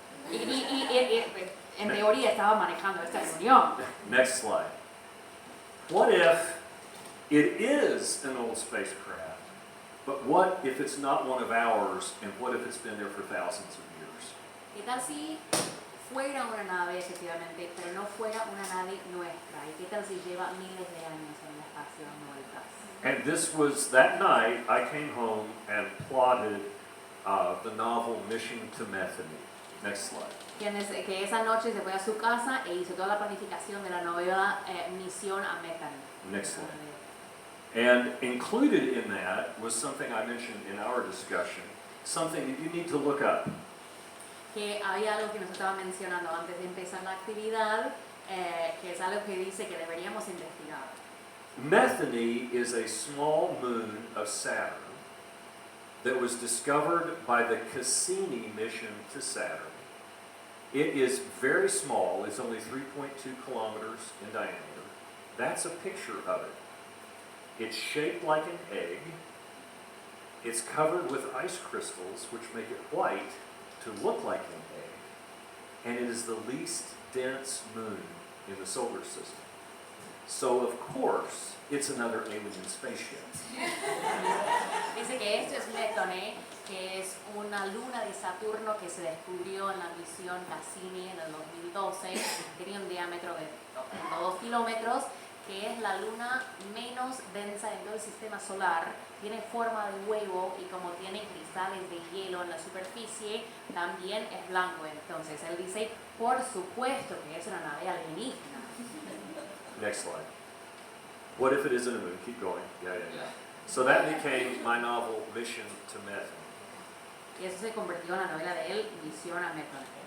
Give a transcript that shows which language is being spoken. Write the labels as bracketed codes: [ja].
[es] Y en teoría estaba manejando esta reunión. [en] Next slide. What if it is an old spacecraft, but what if it's not one of ours, and what if it's been there for thousands of years? [es] ¿Qué tal si fuera una nave efectivamente, pero no fuera una nave nuestra? ¿Y qué tal si lleva miles de años en el espacio dando vueltas? [en] And this was, that night, I came home and plotted the novel Mission to Metheny. Next slide. [es] Que esa noche se fue a su casa e hizo toda la planificación de la novela Misión a Metheny. [en] Next slide. And included in that was something I mentioned in our discussion, something that you need to look up. [es] Que había algo que nos estaba mencionando antes de empezar la actividad, que es algo que dice que deberíamos investigar. [en] Metheny is a small moon of Saturn that was discovered by the Cassini mission to Saturn. It is very small, it's only 3.2 kilometers in diameter. That's a picture of it. It's shaped like an egg. It's covered with ice crystals, which make it white to look like an egg. And it is the least dense moon in the solar system. So, of course, it's another alien spaceship. [es] Dice que esto es Metheny, que es una luna de Saturno que se descubrió en la misión Cassini en el 2012, que tenía un diámetro de 2 kilómetros, que es la luna menos densa en todo el sistema solar, tiene forma de huevo y como tiene cristales de hielo en la superficie, también es blanco. Entonces él dice, por supuesto que es una nave alienígena. [en] Next slide. What if it isn't a moon? Keep going. Yeah. So that became my novel, Mission to Metheny. [es] Y eso se convirtió en la novela de él, Misión a Metheny.